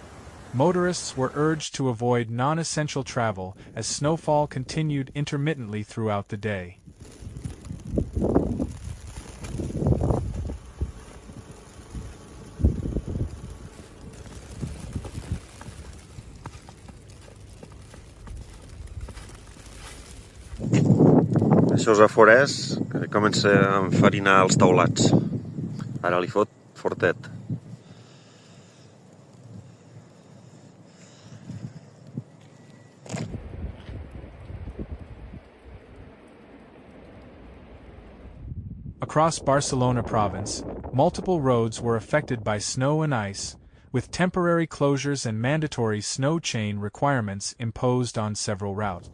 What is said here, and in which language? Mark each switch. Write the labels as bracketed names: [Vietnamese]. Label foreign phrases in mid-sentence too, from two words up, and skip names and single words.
[English] Motorists were urged to avoid non-essential travel as snowfall continued intermittently throughout the day. [Catalan] Això és a forès que comença a enfarinar els taulats. Ara li fot fortet. [English] Across Barcelona province, multiple roads were affected by snow and ice, with temporary closures and mandatory snow chain requirements imposed on several routes.